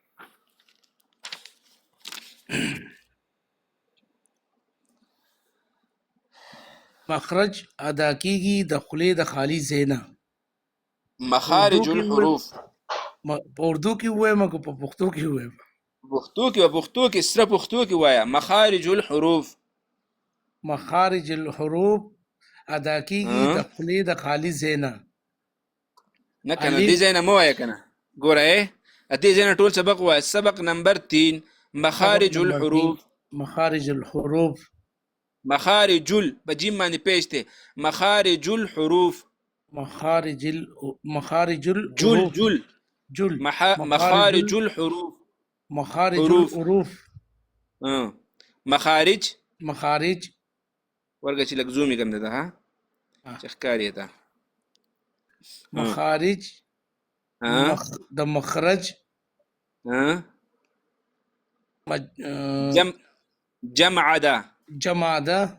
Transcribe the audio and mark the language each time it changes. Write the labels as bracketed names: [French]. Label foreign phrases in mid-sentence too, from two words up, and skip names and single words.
[Pashto] مخرج ادا کیږي د خولې د خالي ځای نه. مخارج الحروف په اردو کې ووایم که په پښتو کې ووایم؟ پښتو کې سره پښتو کې وایه مخارج الحروف. مخارج الحروف ادا کیږي د خولې د خالي ځای نه. نه کنه دې ځای نه مه وایه کنه. ګوره دې ځای نه ټول سبق وایه. سبق نمبر 3 مخارج الحروف. مخارج الحروف مخارج په جیم باندې پیش دی. مخارج الحروف مخارج جل الحروف جل جل مخارج الحروف مخارج حروف. الحروف مخارج مخارج ورګه چې لږ زوم یې کم ده ها چې ښکاري ته مخارج د مخرج جمع ده جمع ده.